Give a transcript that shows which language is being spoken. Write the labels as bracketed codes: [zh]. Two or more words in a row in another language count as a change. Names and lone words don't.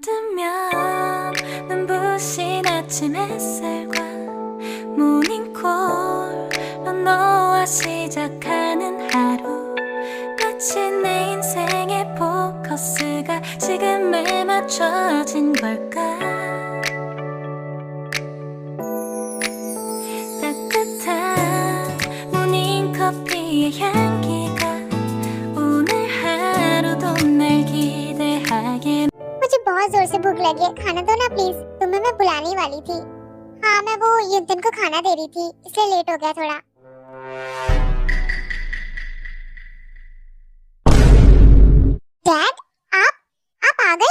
[ko] 아니면 눈부신 아침 햇살과 모닝콜로 너와 시작하는 하루, 마치 내 인생의 포커스가 지금에 맞춰진 걸까. 따뜻한 모닝커피의 향기가 오늘 하루도 날 기대하게. [hi] मुझे बहुत जोर से भूख लगी है, खाना दो ना प्लीज। तुम्हें मैं बुलाने ही वाली थी। हाँ, मैं वो युद्धन को खाना दे रही थी, इसलिए लेट हो गया थोड़ा। डैड, आप आ गए?